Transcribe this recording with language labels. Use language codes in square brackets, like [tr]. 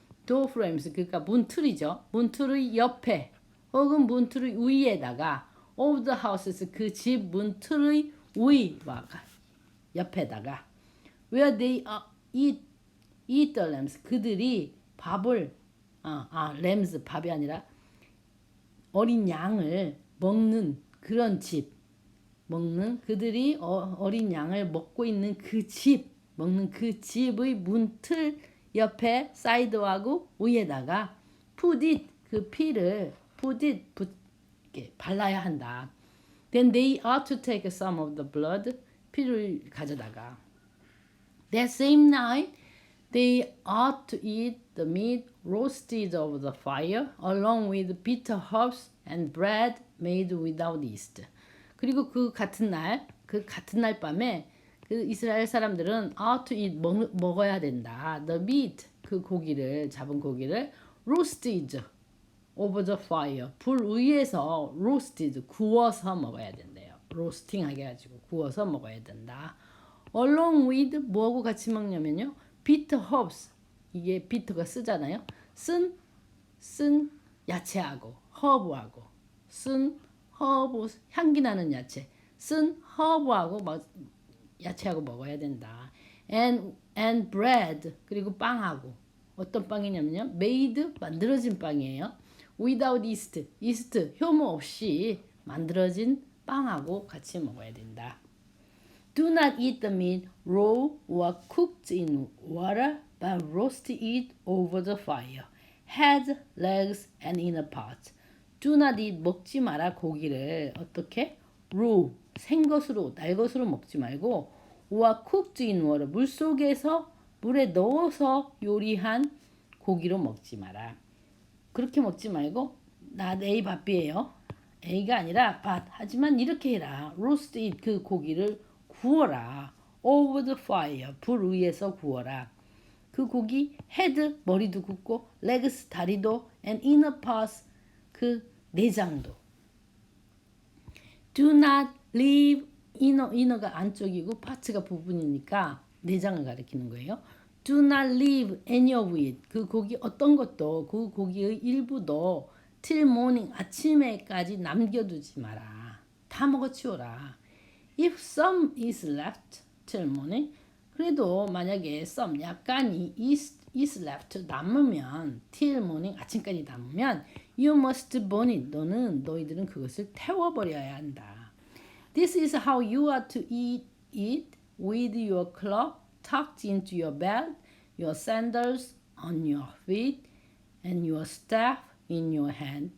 [ko] door frames 그러니까 문틀이죠. 문틀의 옆에 혹은 문틀의 위에다가 [en] of the houses [ko] 그 집 문틀의 위와 옆에다가 [en] where they eat the lambs [ko] 그들이 밥을 lambs 밥이 아니라 어린 양을 먹는 그런 집 먹는 그들이 어린 양을 먹고 있는 그 집 먹는 그 집의 문틀 옆에 사이드하고 위에다가 [en] put it [ko] 그 피를 put it 이렇게 발라야 한다. [en] Then they ought to take some of the blood [ko] 피를 가져다가 [en] that same night they ought to eat the meat roasted over the fire along with bitter herbs and bread made without yeast. [ko] 그리고 그 같은 날 밤에 그 이스라엘 사람들은 [en] ought to eat [ko] 먹어야 된다. [en] The meat [ko] 그 고기를 잡은 고기를 [en] roasted over the fire [ko] 불 위에서 roasted 구워서 먹어야 된대요. 로스팅하게 해가지고 구워서 먹어야 된다. [en] Along with [ko] 뭐하고 같이 먹냐면요. [en] bitter herbs [ko] 이게 bitter가 쓰잖아요. 쓴 야채하고 허브하고 쓴 허브 향기 나는 야채 쓴 허브하고 야채하고 먹어야 된다. [en] And bread [ko] 그리고 빵하고 어떤 빵이냐면요. made 만들어진 빵이에요. [en] without yeast [ko] 효모 없이 만들어진 빵하고 같이 먹어야 된다. [en] Do not eat the meat raw or cooked in water, but roast it over the fire. Head, legs, and inner parts. Do not eat [ko] 먹지 마라 고기를 어떻게? raw 생것으로 날것으로 먹지 말고 [en] or cooked in water [ko] 물 속에서 물에 넣어서 요리한 고기로 먹지 마라. 그렇게 먹지 말고 나 A 밥이에요. A가 아니라 but 하지만 이렇게 해라. [en] roast it [ko] 그 고기를 구워라. [en] over the fire [ko] 불 위에서 구워라. 그 고기 head 머리도 굽고 legs 다리도 and inner parts 그 내장도. [en] Do not leave [ko] inner가 안쪽이고 parts가 부분이니까 내장을 가리키는 거예요. [en] Do not leave any of it [ko] 그 고기 어떤 것도 그 고기의 일부도 [en] till morning [ko] 아침에까지 남겨두지 마라. 다 먹어치워라. [en] If some is left till morning [ko] 그래도 만약에 [en] some [ko] 약간이 [en] is left [ko] 남으면 [en] till morning [ko] 아침까지 남으면 [en] you must burn it [ko] 너희들은 그것을 태워버려야 한다. [en] This is how you are to eat it with your cloak tucked into your belt, your sandals on your feet, and your staff in your hand.